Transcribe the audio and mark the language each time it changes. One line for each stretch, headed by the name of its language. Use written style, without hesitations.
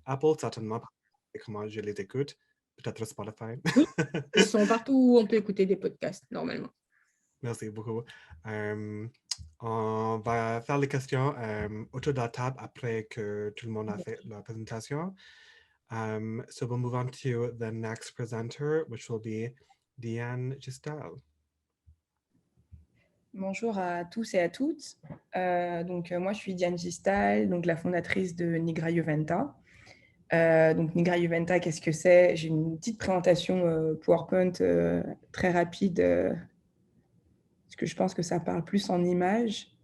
French: Apple, certainement, et comment je les écoute. Peut-être Spotify. Oui, ils sont partout où on peut écouter des podcasts, normalement. Merci beaucoup. On va faire les questions autour de la table après que tout le monde a fait leur présentation.
English: So we'll move on to the next presenter, which will be Diane Gistal.
French: Bonjour à tous et à toutes. Moi, je suis Diane Gistal, donc la fondatrice de Nigra Juventa. Donc Nigra Juventa, qu'est-ce que c'est? J'ai une petite présentation PowerPoint très rapide, parce que je pense que ça parle plus en images.